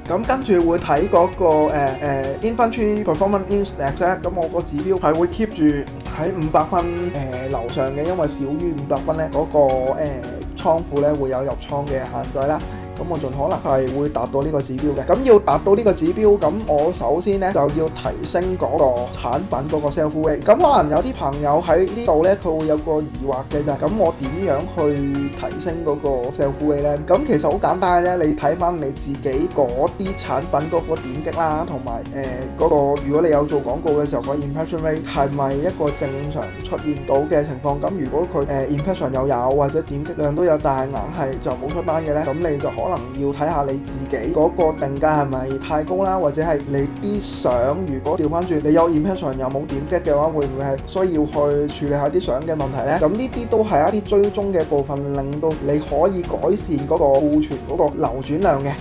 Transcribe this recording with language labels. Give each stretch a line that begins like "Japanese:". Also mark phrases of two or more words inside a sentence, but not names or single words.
Cantonese: 咁跟住會睇嗰個
English: Inventory Performance Index
Cantonese: 咧，咁我個指標係會 keep 住喺500分樓上嘅，因為少於500分咧，嗰個倉庫咧會有入倉嘅限制啦。咁我盡可能係會達到呢個指標嘅。咁要達到呢個指標，咁我首先咧就要提升嗰個產品嗰個
English: sell through rate。
Cantonese: 咁可能有啲朋友喺呢度咧，佢會有個疑惑嘅就係，咁我點樣去提升嗰個
English: sell through rate
Cantonese: 咧？咁其實好簡單嘅啫，你睇翻你自己嗰啲產品嗰個點擊啦，同埋嗰個如果你有做廣告嘅時候，個
English: impression rate
Cantonese: 係咪一個正常出現到嘅情況？咁如果佢impression 又有或者點擊量都有，但係硬係就冇出單嘅咧，咁你就可能要睇下你自己嗰個定價係咪太高啦，或者係你啲相如果調翻轉，你有 impression 又冇點擊嘅話，會唔會係需要去處理下啲相嘅問題呢？咁呢啲都係一啲追蹤嘅部分，令到你可以改善嗰個庫存嗰個流轉量嘅。